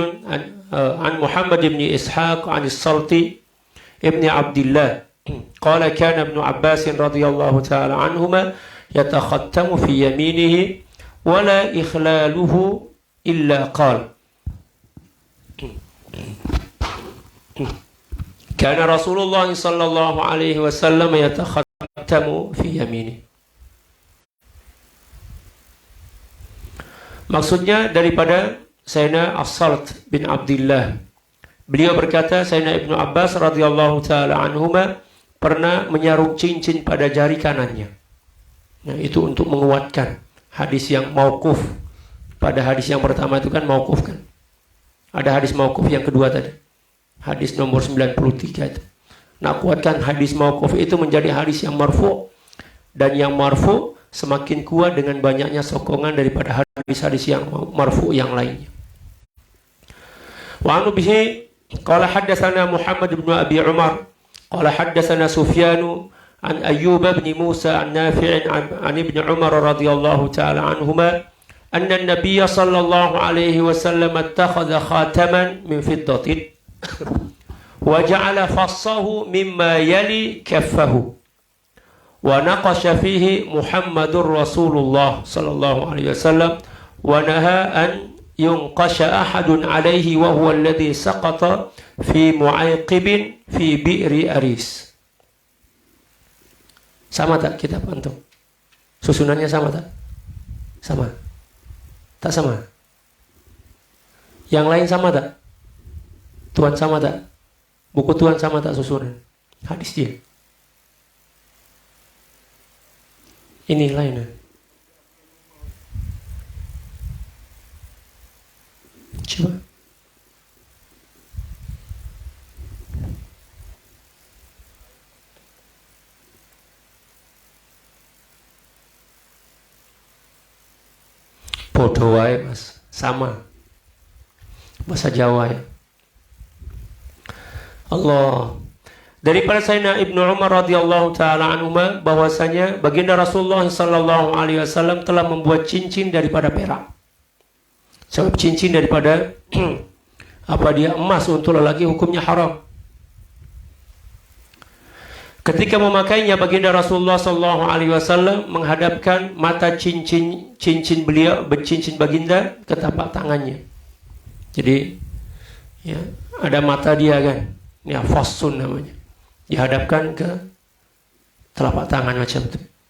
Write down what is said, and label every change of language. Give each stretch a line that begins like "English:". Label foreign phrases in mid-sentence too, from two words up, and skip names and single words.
Arabic: عن محمد بن إسحاق عن الصلت ابن عبد الله قال كان ابن عباس رضي الله تعالى عنهما يتختم في يمينه ولا إخلاله إلا قال كان رسول الله صلى الله عليه وسلم يتختم في يمينه.
Malay: Maksudnya daripada Sayyidina As-Salt bin Abdullah. Beliau berkata, Sayyidina Ibnu Abbas
Arabic: رضي الله تعالى عنهما
Malay: pernah menyarum cincin pada jari kanannya. Nah, itu untuk menguatkan hadis yang mauquf. Pada hadis yang pertama itu kan mauquf kan. Ada hadis mauquf yang kedua tadi. Hadis nomor 93 itu. Nah, kuatkan hadis mauquf itu menjadi hadis yang marfu', dan yang marfu' semakin kuat dengan banyaknya sokongan daripada hadis-hadis yang marfu yang lainnya.
Arabic: وانو به قال حدثنا محمد بن أبي عمر قال حدثنا سفيان عن أيوب بن موسى عن نافع عن ابن عمر رضي الله تعالى عنهما أن النبي صلى الله عليه وسلم اتخذ خاتما من فضة وجعل فصه مما يلي كفه ونقش فيه محمد رسول الله صلى الله عليه وسلم ونهى أن ينقش أحد عليه وهو الذي سقط في معيقيب في بئر أريس.
Malay: Sama tak kitab antum? Susunannya sama tak? Sama. Tak sama. Yang lain sama tak? Tuan sama tak? Buku Tuan sama tak susunan? Hadis dia. Ini lainnya. Coba.
Javanese: Podo wae Mas, sama.
Malay: Bahasa Jawa ya. Allah. Daripada Sayyidina Ibnu Umar
Arabic: رضي الله تعالى عنهما
Malay: bahwasanya baginda Rasulullah
Arabic: صلى الله عليه وسلم
Malay: telah membuat cincin daripada perak. Sebab cincin daripada apa dia emas untuk lelaki hukumnya haram. Ketika memakainya baginda Rasulullah
Arabic: صلى الله عليه وسلم
Malay: menghadapkan mata cincin beliau, cincin baginda ke tapak tangannya. Jadi ya, ada mata dia kan. Ya, fassun namanya. Dihadapkan ke telapak tangan macam itu.